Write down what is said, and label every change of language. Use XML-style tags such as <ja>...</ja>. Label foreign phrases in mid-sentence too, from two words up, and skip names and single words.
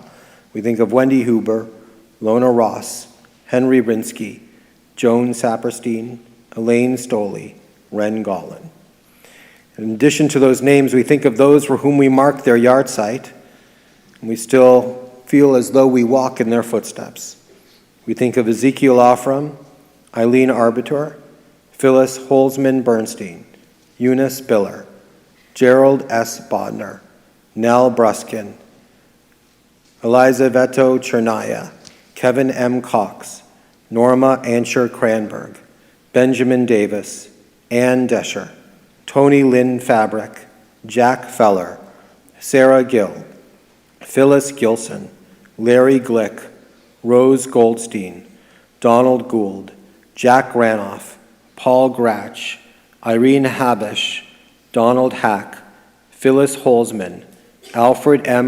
<en>We think of Wendy Huber, Lona Ross, Henry Rinsky, Joan Saperstein, Elaine Stoley, Ren Gollin. In addition to those names, we think of those for whom we mark their yahrzeit, and we still feel as though we walk in their footsteps. We think of Ezekiel Ofram, Eileen Arbiter, Phyllis Holzman Bernstein, Eunice Biller, Gerald S. Bodner, Nell Bruskin, Eliza Veto Chernaya, Kevin M. Cox, Norma Ansher Cranberg, Benjamin Davis, Ann Desher, Tony Lynn Fabric, Jack Feller, Sarah Gill, Phyllis Gilson, Larry Glick, Rose Goldstein, Donald Gould, Jack Ranoff, Paul Gratch, Irene Habish, Donald Hack, Phyllis Holzman, Alfred M.</en>